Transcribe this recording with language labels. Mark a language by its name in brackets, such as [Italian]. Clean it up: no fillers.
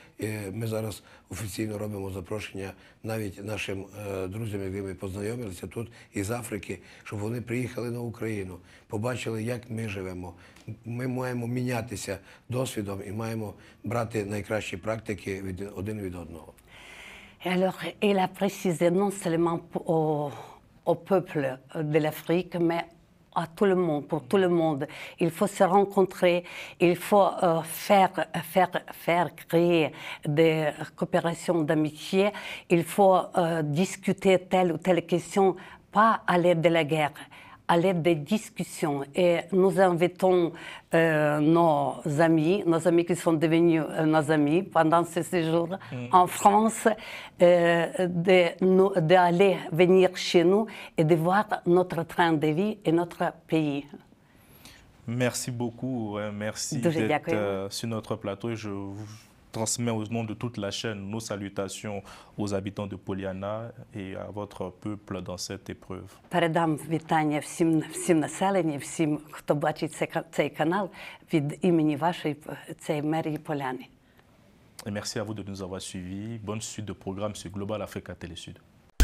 [Ukrainian] І ми зараз офіційно робимо запрошення навіть нашим друзям, якими ми познайомилися тут із Африки, щоб вони приїхали на Україну, побачили, як ми живемо. Ми маємо мінятися досвідом і маємо брати найкращі практики один від одного. [French] Et alors, il a précisé non seulement au peuple de l'Afrique, mais à tout le monde, pour tout le monde. Il faut se rencontrer, il faut faire créer des coopérations d'amitié, il faut discuter telle ou telle question, pas à l'aide de la guerre, à l'aide des discussions. Et nous invitons nos amis qui sont devenus nos amis pendant ce séjour en France, d'aller venir chez nous et de voir notre train de vie et notre pays. Merci beaucoup, merci d'être sur notre plateau. Je vous transmets au nom de toute la chaîne nos salutations aux habitants de Poliana et à votre peuple dans cette épreuve. [Ukrainian] Передам вітання всім населенню, всім, хто бачить цей канал від імені вашої мерії Поляни. [French] Et merci à vous de nous avoir suivis. Bonne suite de programme sur Global Africa Télé Sud.